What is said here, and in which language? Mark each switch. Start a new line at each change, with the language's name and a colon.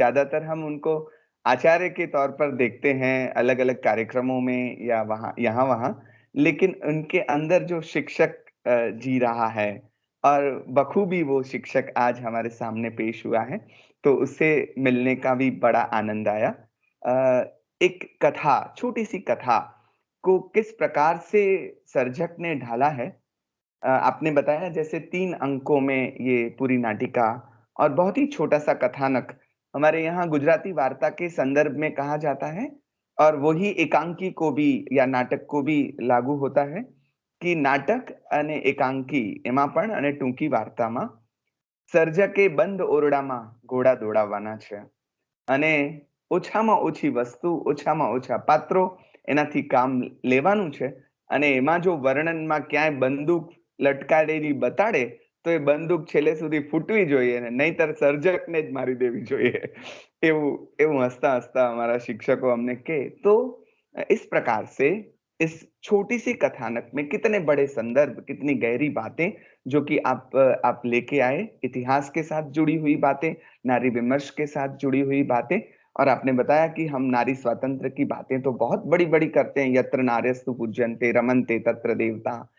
Hindi: ज़्यादातर हम उनको आचार्य के तौर पर देखते हैं अलग-अलग कार्यक्रमों में या यहाँ-वहाँ, लेकिन उनके अंदर जो शिक्षक जी रहा है और बखूबी वो शिक्षक आज हमारे सामने पेश हुआ है, तो उससे मिलने का भी बड़ा आनंद आया। एक कथा, छोटी-सी कथा को किस प्रकार से सर्जक ने ढाला है। आपने बताया जैसे 3 अंकों में ये पूरी नाटिका और बहुत ही छोटा-सा कथानक हमारे यहाँ गुजराती वार्ता के संदर्भ में कहा जाता है और वही एकांकी को भी या नाटक को भी लागू होता है कि नाटक
Gujarati: અને એકાંકી એમાં પણ અને ટૂંકી વાર્તામાં સર્જકે બંધ ઓરડામાં ઘોડા દોડાવવાના છે અને ઓછામાં ઓછી વસ્તુ, ઓછામાં ઓછા પાત્રો એનાથી કામ લેવાનું છે અને એમાં જો વર્ણનમાં ક્યાંય બંદૂક લટકાડેલી બતાડે તો એ બંદૂક છેલ્લે સુધી ફૂટવી જોઈએ ને નહીંતર સર્જકને જ મારી દેવી જોઈએ। એવું એવું હસતા-હસતા અમારા शिक्षको અમને કહે।
Hindi: तो इस प्रकार से इस छोटी-सी कथानक में कितने बड़े संदर्भ, कितनी गहरी बातें जो कि आप लेके आए, इतिहास के साथ जुड़ी हुई बातें, नारी विमर्श के साथ जुड़ी हुई बातें और आपने बताया कि हम नारी स्वातंत्र्य की बातें तो बहुत बड़ी-बड़ी करते हैं,
Sanskrit: यत्र नार्यस्तु पूज्यन्ते रमन्ते तत्र देवता।